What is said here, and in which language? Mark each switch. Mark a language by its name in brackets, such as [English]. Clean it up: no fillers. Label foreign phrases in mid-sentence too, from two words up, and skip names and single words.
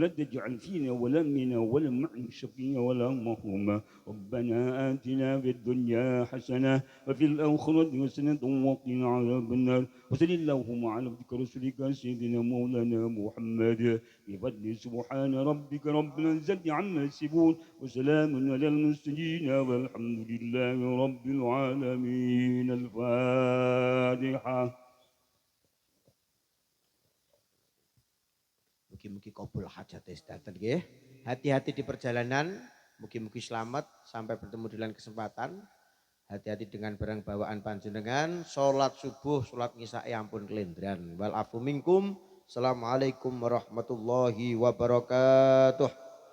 [Arabic] تجعل فينا ولا منا ولا معنا شقيا ولا محروما ربنا آتنا في الدنيا حسنة وفي الآخرة حسنة وقنا عذاب النار وصل اللهم على عبدك رسولك سيدنا مولانا محمد بفضل سبحان ربك رب العزة عما يصفون وسلام على المرسلين والحمد لله رب العالمين الفاتحة. [Javanese] Mugi-mugi kabul hajat istaten nggih. [Indonesian] Hati-hati di perjalanan, mugi-mugi selamat sampai bertemu di lain kesempatan. Hati-hati dengan barang bawaan panjenengan, salat subuh, salat ngisai [Javanese] ampun kelendran. [Arabic] والعفو منكم، السلام عليكم ورحمة الله وبركاته.